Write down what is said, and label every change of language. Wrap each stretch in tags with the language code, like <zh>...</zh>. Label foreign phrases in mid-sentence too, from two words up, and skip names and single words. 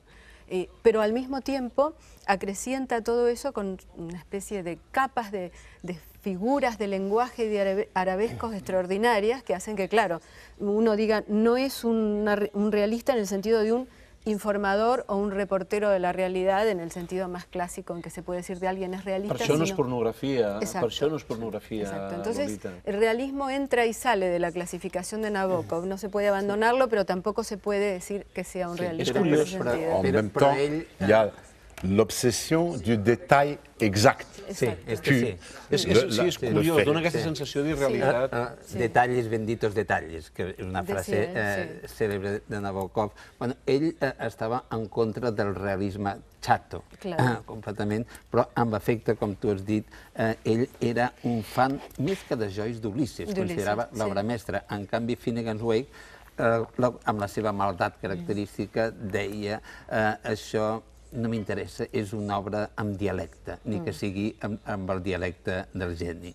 <es>Pero al mismo tiempo acrecienta todo eso con una especie de capas de figuras de lenguaje y de arabescos extraordinarias que hacen que, claro, uno diga, no es un realista en el sentido de un informador o un reportero de la realidad en el sentido más clásico en que se puede decir de alguien es realista.</es> <ca>Per això no és pornografia,</ca> <es>Exacto.</es> <ca>per això no és pornografia,</ca> <es>Exacto. Entonces, Lolita. el realismo entra y sale de la clasificación de Nabokov. No se puede abandonarlo, pero tampoco se puede decir que sea un realista.</es> <ca>és curiós,</ca> <es>en ese sentido.</es> <fr>En même temps, il y a l'obsession du détail exact.</fr> <es>Sí, Exacto. sí.</es> <ca>És curiós, dona aquesta sensació d'irrealitat.</ca> <es>Detalles benditos detalles,</es> <ca>que és una frase</ca> <es>Decía,</es> <ca>cèlebre de Nabokov. Bueno, ell estava en contra del realisme chato, completament, però amb efecte, com tu has dit, ell era un fan més que de Joyce d'Ulisses, considerava l'obra mestra. En canvi, Finnegan's Wake, amb la seva maldat característica, deia això no m'interessa, és una obra amb dialecte, ni que sigui amb el dialecte del geni.</ca>